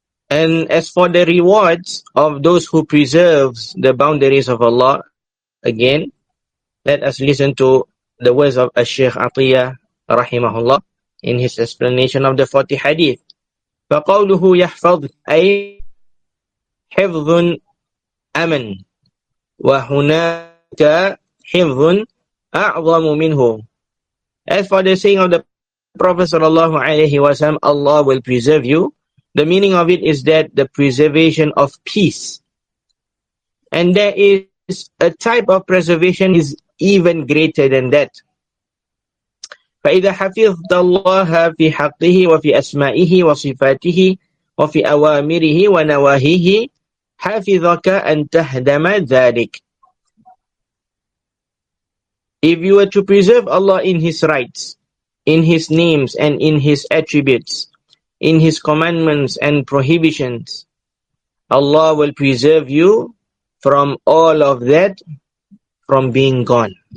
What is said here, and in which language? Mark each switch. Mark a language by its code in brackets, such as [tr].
[en] And as for the rewards of those who preserves the boundaries of Allah, again, let us listen to the words of Shaykh Atiyah rahimahullah in his explanation of the 40 hadith. [ar] فَقَوْلُهُ يَحْفَظْ أي حفظ أمن وهناك حفظ أعظم منه. [en] As for the saying of the Prophet sallallahu alaihi wasallam, Allah will preserve you, the meaning of it is that the preservation of peace. And there is a type of preservation is even greater than that. [ar] فإذا حفظت الله في حقه وفي أسمائه وصفاته وفي أوامره ونواهيه حفظك أن تهدم ذلك. [en] If you were to preserve Allah in His rights, in His names and in His attributes, in His commandments and prohibitions, Allah will preserve you from all of that from being gone.